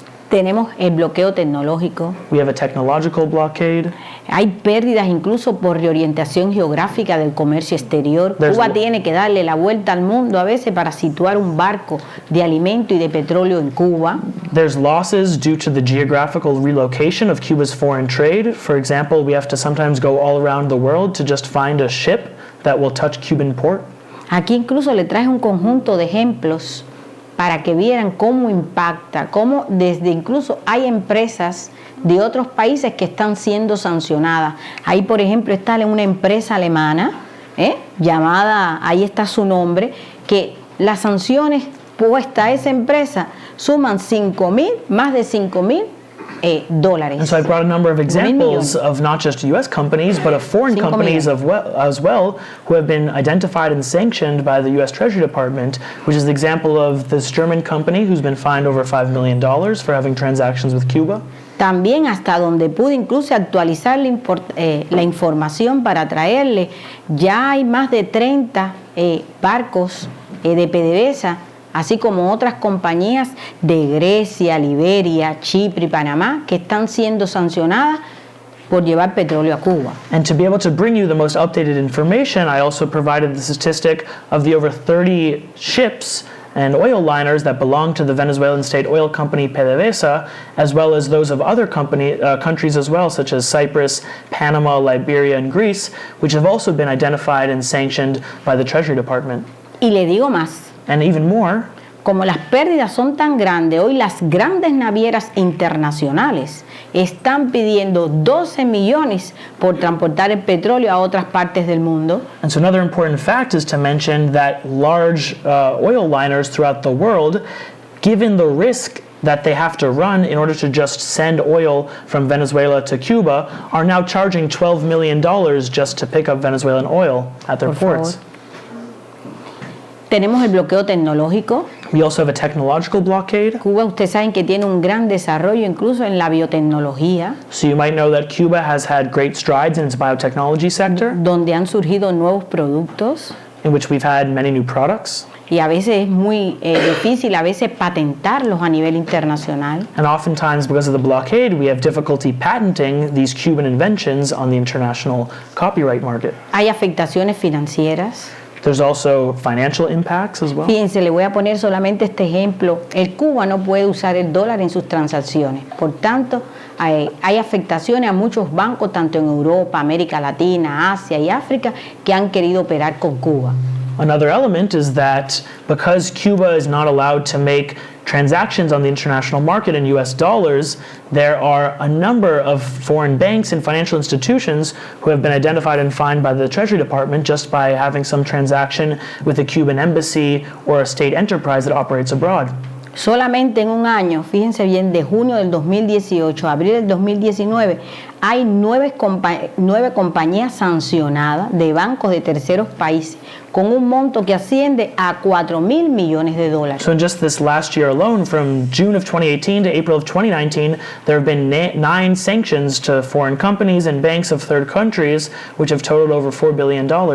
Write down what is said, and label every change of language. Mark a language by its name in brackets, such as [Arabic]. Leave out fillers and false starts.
[Spanish] Tenemos el bloqueo tecnológico. [English] We have a technological blockade. [Spanish] Hay pérdidas incluso por reorientación geográfica del comercio exterior. Cuba tiene que darle la vuelta al mundo a veces para situar un barco de alimento y de petróleo en Cuba. [English] There's losses due to the geographical relocation of Cuba's foreign trade. For example, we have to sometimes go all around the world to just find a ship that will touch Cuban port. [Spanish] Aquí incluso le traje un conjunto de ejemplos para que vieran cómo impacta, cómo desde incluso hay empresas de otros países que están siendo sancionadas. Ahí, por ejemplo, está una empresa alemana, llamada, ahí está su nombre, que las sanciones puestas a esa empresa suman más de 5.000 dólares. [English] And so I brought a number of examples of not just U.S. companies, but of foreign companies as well, who have been identified and sanctioned by the U.S. Treasury Department, which is the example of this German company who's been fined over $5 million for having transactions with Cuba. [Spanish] También hasta donde pude incluso actualizar la información para traerle, ya hay más de 30 barcos de PDVSA, así como otras compañías de Grecia, Liberia, Chipre y Panamá que están siendo sancionadas por llevar petróleo a Cuba. [English] And to be able to bring you the most updated information, I also provided the statistic of the over 30 ships and oil liners that belong to the Venezuelan state oil company PDVSA, as well as those of other countries as well, such as Cyprus, Panama, Liberia, and Greece, which have also been identified and sanctioned by the Treasury Department. [Spanish] Y le digo más. [English] And even more, [Spanish] como las pérdidas son tan grandes, hoy las grandes navieras internacionales están pidiendo 12 millones por transportar el petróleo a otras partes del mundo. [English] And so another important fact is to mention that large oil liners throughout the world, given the risk that they have to run in order to just send oil from Venezuela to Cuba, are now charging $12 million just to pick up Venezuelan oil at their ports. [Spanish] Tenemos el bloqueo tecnológico. [English] We also have a technological blockade. [Spanish] Cuba, ustedes saben que tiene un gran desarrollo incluso en la biotecnología. [English] So you might know that Cuba has had great strides in its biotechnology sector, [Spanish] donde han surgido nuevos productos. [English] In which we've had many new products. [Spanish] Y a veces es muy difícil a veces patentarlos a nivel internacional. [English] And oftentimes, because of the blockade, we have difficulty patenting these Cuban inventions on the international copyright market. [Spanish] Hay afectaciones financieras. [English] There's also financial impacts as well. [Spanish] Fíjense, le voy a poner solamente este ejemplo. El Cuba no puede usar el dólar en sus transacciones. Por tanto, hay afectaciones a muchos bancos, tanto en Europa, América Latina, Asia y África, que han querido operar con Cuba. [English] Another element is that because Cuba is not allowed to make transactions on the international market in US dollars, there are a number of foreign banks and financial institutions who have been identified and fined by the Treasury Department just by having some transaction with a Cuban embassy or a state enterprise that operates abroad. [Spanish] Solamente en un año, fíjense bien, de junio del 2018 a abril del 2019, hay 9 compañías sancionadas de bancos de terceros países con un monto que asciende a 4.000 millones de dólares. [English] So in just this last year alone, from June of 2018 to April of 2019, there have been 9 sanctions to foreign companies and banks of third countries, which have totaled over $4 billion.